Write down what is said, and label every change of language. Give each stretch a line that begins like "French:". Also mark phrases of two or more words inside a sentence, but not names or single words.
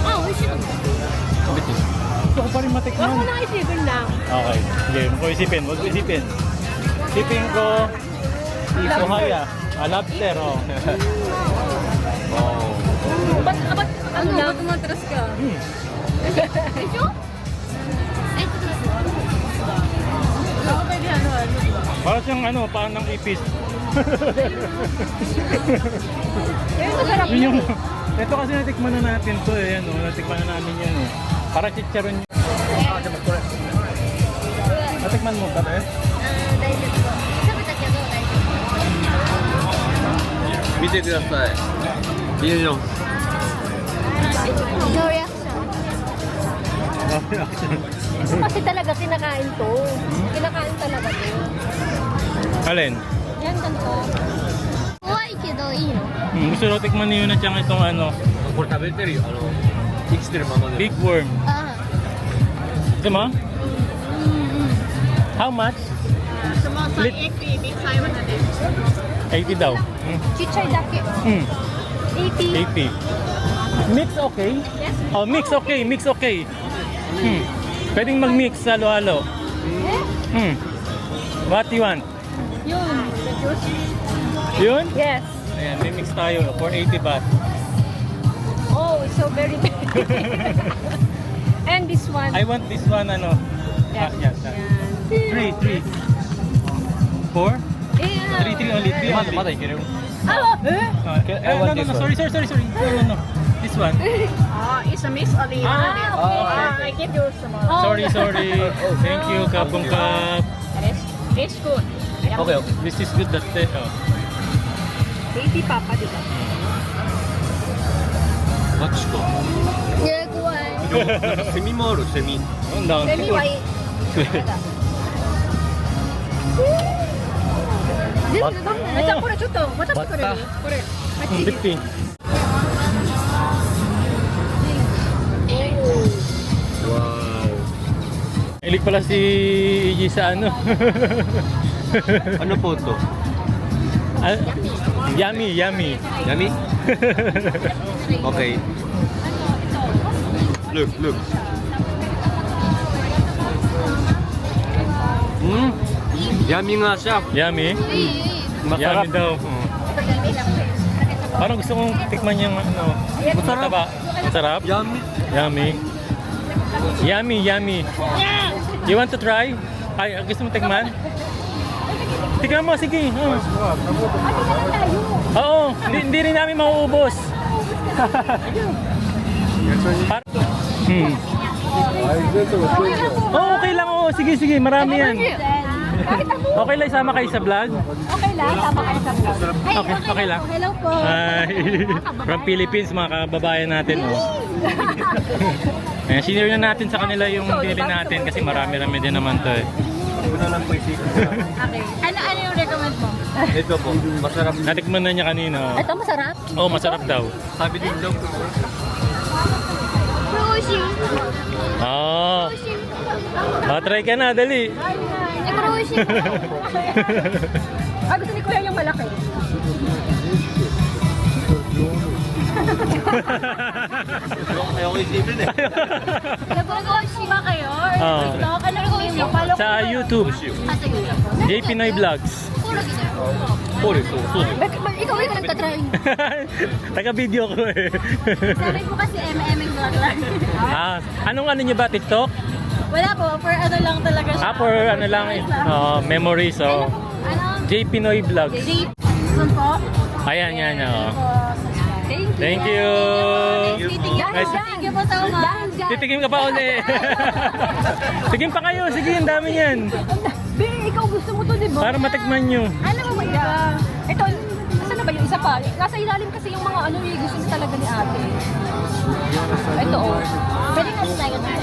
Filipino: Gusto ko pa rin matikman. Huwag mo na isipin lang. Okay. Sige, huwag ko isipin. Isipin ko, ipuhaya. Lobster, oh. Oh. Ba't
Japanese: でしょ？え、ちょっと待って。
Filipino: Para siyang ano, paan ng ipis. Yun yung, ito kasi natikman na natin to eh, ano, natikman na namin yan eh. Para chicharon yun. Natikman mo ba eh?
Japanese: 大丈夫。食べたけど大丈夫。見てください。ビジョン。
English: No reaction.
Filipino: Kasi talaga kinakain to. Kinakain talaga to. Alin? Yan, ganito.
Japanese: 怖いけどいいの？
Filipino: Gusto daw tikman ni Yuna Chang itong ano,
Japanese: これ食べてるよ。生きてるままで。
English: big worm. あ
Filipino: Ito mo?
English: How much?
Filipino: Split? 80 daw. Chichay dake. Hmm. 80.
English: 80. Mix okay? Oh, mix okay, mix okay.
Filipino: Pwedeng mag-mix halo-halo.
English: What you want?
Filipino: Yun. Yun?
English: Yes.
Filipino: Ayan, may mix tayo for 80 baht.
English: Oh, it's so very big. And this one. I want this one ano. Yes. Yes.
Filipino: Yan. 3. 4?
English: Yeah. 3 only. 3 only.
Japanese: まだいける。 Ah, eh?
English: No, sorry. No. This one. It's a Miss Oliva. I give you some more. Sorry. Thank you, Kapong Kap. It's good. Okay. This is good. That's it. Oh.
Filipino: 80 papa, di ba?
Japanese: マッチか。あ。ね、怖い。セミもある、セミ。
Filipino: Ang down.
Japanese: セミはいい。全部ダメだね。じゃあこれちょっと渡してくれる？これ。あっち。 50. Wow.
Filipino: Ilig pala si EG sa ano. Ano po to?
English: Ah, yummy. Yummy? Okay.
Filipino: Look. Yummy nga siya.
English: Yummy?
Filipino: Masarap. Yummy daw. Parang gusto kong tikman yung ano. Mataba. Masarap?
English: Yummy. Yummy. You want to try?
Filipino: Ay, gusto mo tikman? Tikman mo, sige. Oo, hindi rin namin mauubos. Oh, okay lang. Oo, sige. Marami yan. Okay lang, isama kayo sa vlog? Okay lang, tama kayo sa vlog. Okay lang. Hello po. Ay,
English: from Philippines,
Filipino: mga kababayan natin. Oh. Ayan, sinare na natin sa kanila yung bili natin kasi marami-rami din naman to eh. Okay. Ano yung recommend mo? Ito po, masarap. Natikman na niya kanina. Ito masarap. Oh, masarap daw. Sabi din daw.
Japanese: これ美味しい。
Filipino: Oh. Try ka na, dali.
Japanese: え、これ美味しい。
Filipino: Ah, gusto ni Kuya yung malaki. Ayoko isipin eh. Nag-grocery ba kayo? Or Ah. TikTok? Ano nag-grocery mo? Follow Sa YouTube, Ah, sa YouTube. J Pinoy Vlogs. Puro kita.
Japanese: そうです、そうです。
Filipino: Ikaw nagtatry. Taga-video ko eh. Sabi ko kasi MM vlogger. Anong ano niyo ba, TikTok? Wala po, for ano lang talaga siya. For ano lang, memories. So, Ano? J Pinoy Vlogs. J. po. Ayan, yan. Oh.
English: Thank you. Thank you. Nice. Thank you po so much.
Filipino: Titigim ka pa uli. Tigim pa kayo. Sige, ang dami yan. Be, ikaw gusto mo to, di ba? Para matikman nyo. Ano ba ba yan? Ito, nasa na ba yung isa pa? Nasa ilalim kasi yung mga ano yung gusto talaga ni ate. Ito, oh. Pwede ka sa tayo na.